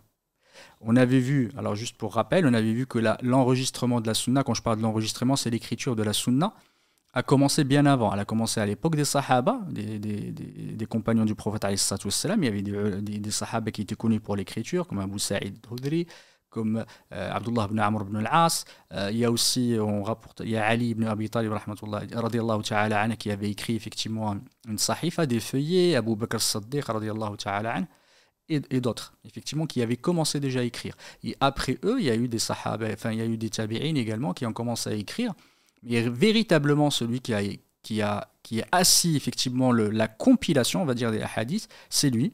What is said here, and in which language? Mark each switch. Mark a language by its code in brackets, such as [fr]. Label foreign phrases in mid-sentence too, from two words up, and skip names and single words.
[fr] On avait vu, alors juste pour rappel, on avait vu que l'enregistrement de la sunna, quand je parle de l'enregistrement, c'est l'écriture de la sunna, a commencé bien avant. Elle a commencé à l'époque des sahaba, des compagnons du prophète [ar] عليه الصلاة والسلام. [fr] Il y avait des sahaba qui étaient connus pour l'écriture, comme Abu Sa'id al-Khudri, comme Abdullah ibn Amr ibn al-As. Il y a aussi, il y a Ali ibn Abi Talib [ar] رضي الله تعالى عنه, [fr] qui avait écrit effectivement une sahifa, des feuillets, Abu Bakr as-Siddiq [ar] رضي الله تعالى عنه, [fr] et d'autres, effectivement, qui avaient commencé déjà à écrire. Et après eux, il y a eu des sahaba, enfin il y a eu des tabi'in également qui ont commencé à écrire. Mais véritablement celui qui a assis effectivement la compilation, on va dire, des hadiths, c'est lui.